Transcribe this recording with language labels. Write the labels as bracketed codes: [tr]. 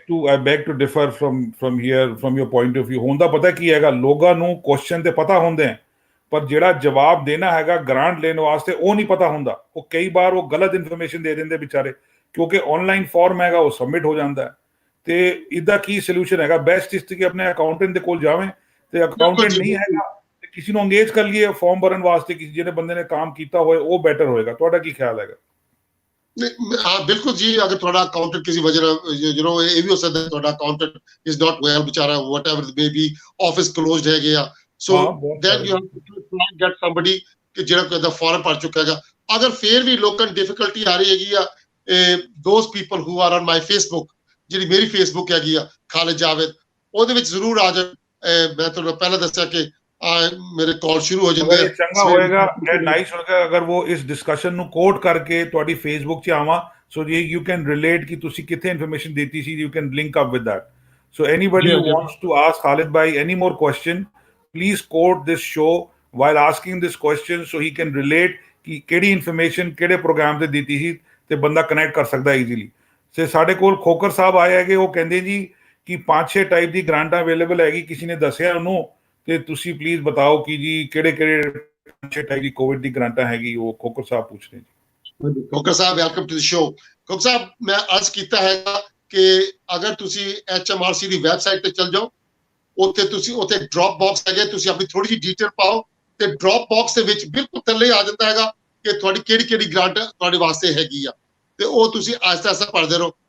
[en] I beg to differ from here, from your point of view. [pa] ਹੁੰਦਾ ਪਤਾ ਕੀ ਹੈਗਾ, ਲੋਕਾਂ ਨੂੰ ਕੁਐਸਚਨ ਤੇ ਪਤਾ ਹੁੰਦੇ ਆ, ਪਰ ਜਿਹੜਾ ਜਵਾਬ ਦੇਣਾ ਹੈਗਾ ਗ੍ਰਾਂਟ ਲੈਣ ਵਾਸਤੇ ਉਹ ਨਹੀਂ ਪਤਾ ਹੁੰਦਾ। ਉਹ ਕਈ ਵਾਰ ਉਹ ਗਲਤ ਇਨਫੋਰਮੇਸ਼ਨ ਦੇ ਦਿੰਦੇ ਵਿਚਾਰੇ, ਕਿਉਂਕਿ ਆਨਲਾਈਨ ਫਾਰਮ ਹੈਗਾ ਉਹ ਸਬਮਿਟ ਹੋ ਜਾਂਦਾ ਹੈ। ਤੇ ਇਹਦਾ ਕੀ ਸੋਲੂਸ਼ਨ ਹੈਗਾ? ਬੈਸਟ ਇਸ ਕਿ ਆਪਣੇ ਅਕਾਊਂਟੈਂਟ ਦੇ ਕੋਲ ਜਾਵੇਂ, ਤੇ ਅਕਾਊਂਟੈਂਟ ਨਹੀਂ ਹੈਗਾ ਤੇ ਕਿਸੇ ਨੂੰ ਅੰਗੇਜ ਕਰ ਲਈਏ ਫਾਰਮ ਭਰਨ ਵਾਸਤੇ, ਕਿਸੇ ਜਿਹੜੇ ਬੰਦੇ ਨੇ ਕੰਮ ਕੀਤਾ ਹੋਏ, ਉਹ ਬੈਟਰ ਹੋਏਗਾ। ਤੁਹਾਡਾ ਕੀ ਖਿਆਲ ਹੈਗਾ? ਹਾਂ ਬਿਲਕੁਲ ਜੀ, ਅਗਰ ਤੁਹਾਡਾ ਅਕਾਊਂਟੈਂਟ ਕਿਸੇ ਵਜ੍ਹਾ ਨਾਲ ਇਹ ਵੀ ਹੋ ਸਕਦਾ ਤੁਹਾਡਾ ਅਕਾਊਂਟੈਂਟ [en] is not well [pa] ਵਿਚਾਰਾ, [en] whatever it may be, [pa] office closed ਹੈਗੇ ਆ, [en] so then you have to get somebody [pa] ਕਿ ਜਿਹੜਾ ਕੋਈ ਦਾ ਫਾਰਮ ਭਰ ਚੁੱਕਾ ਹੈਗਾ। ਅਗਰ ਫੇਰ ਵੀ ਲੋਕਾਂ ਨੂੰ ਡਿਫਿਕਲਟੀ ਆ ਰਹੀ ਹੈਗੀ ਆ, [en] those people who are on my Facebook, [pa] ਜਿਹੜੀ ਮੇਰੀ ਫੇਸਬੁੱਕ ਹੈਗੀ ਆ ਖਾਲਿਦ ਜਾਵੇਦ, ਉਹਦੇ ਵਿੱਚ ਜ਼ਰੂਰ ਆ ਜਾਣ। ਮੈਂ ਤੁਹਾਨੂੰ ਪਹਿਲਾਂ ਦੱਸਿਆ ਕਿ ਮੇਰੇ ਕਾਲ ਸ਼ੁਰੂ ਹੋ ਜਾਂਦੇ ਆ। ਚੰਗਾ ਹੋਏਗਾ, ਇਹ ਨਾਈਸ ਹੋਏਗਾ ਅਗਰ ਉਹ ਇਸ ਡਿਸਕਸ਼ਨ ਨੂੰ ਕੋਟ ਕਰਕੇ ਤੁਹਾਡੀ ਫੇਸਬੁੱਕ 'ਚ ਆਵਾਂ, [en] so you can relate [pa] ਕਿ ਤੁਸੀਂ ਕਿੱਥੇ ਇਨਫੋਰਮੇਸ਼ਨ ਦਿੱਤੀ ਸੀ, [en] You can link up with that. So anybody who wants to ask Khalid bhai any more question, please quote this show while asking this question so he can relate [pa] ਕਿ ਕਿਹੜੀ information ਕਿਹੜੇ programme ਤੇ ਦਿੱਤੀ ਸੀ, ਤੇ ਬੰਦਾ connect ਕਰ ਸਕਦਾ easily. ਤੇ ਸਾਡੇ ਕੋਲ ਖੋਕਰ ਸਾਹਿਬ ਆਏ ਹੈਗੇ, ਉਹ ਕਹਿੰਦੇ ਜੀ ਕਿ 5-6 ਟਾਈਪ ਦੀ ਗ੍ਰਾਂਟਾਂ ਅਵੇਲੇਬਲ ਹੈਗੀ, ਕਿਸੇ ਨੇ ਦੱਸਿਆ ਉਹਨੂੰ, ਤੇ ਤੁਸੀਂ ਪਲੀਜ਼ ਬਤਾਓ ਕਿ ਜੀ ਕਿਹੜੇ ਕਿਹੜੇ 5-6 ਟਾਈਪ ਦੀ ਕੋਵਿਡ ਦੀ ਗ੍ਰਾਂਟਾਂ ਹੈਗੀ। ਉਹ ਖੋਕਰ ਸਾਹਿਬ ਪੁੱਛ ਰਹੇ ਜੀ। [en] Khokhar Sahib welcome to the show. [pa] ਖੋਕਰ ਸਾਹਿਬ, ਮੈਂ ਅੱਜ ਕੀਤਾ ਹੈਗਾ ਕਿ ਅਗਰ ਤੁਸੀਂ HMRC ਦੀ ਵੈਬਸਾਈਟ ਤੇ ਚਲ ਜਾਓ, ਉੱਥੇ ਤੁਸੀਂ ਉੱਥੇ ਡ੍ਰੌਪ ਬਾਕਸ ਹੈਗੇ, ਤੁਸੀਂ ਆਪਣੀ ਥੋੜੀ ਜਿਹੀ ਡੀਟੇਲ ਪਾਓ, ਤੇ ਡ੍ਰੌਪ ਬਾਕਸ ਦੇ ਵਿੱਚ ਬਿਲਕੁਲ ਥੱਲੇ ਆ ਜਾਂਦਾ ਹੈਗਾ ਕਿ ਤੁਹਾਡੀ ਕਿਹੜੀ ਕਿਹੜੀ ਗ੍ਰਾਂਟ ਤੁਹਾਡੇ ਵਾਸਤੇ ਹੈਗੀ ਆ, ਤੇ ਉਹ ਤੁਸੀਂ ਆਹਿਸਤਾ ਆਹਿਸਤਾ ਭਰਦੇ ਰਹੋ।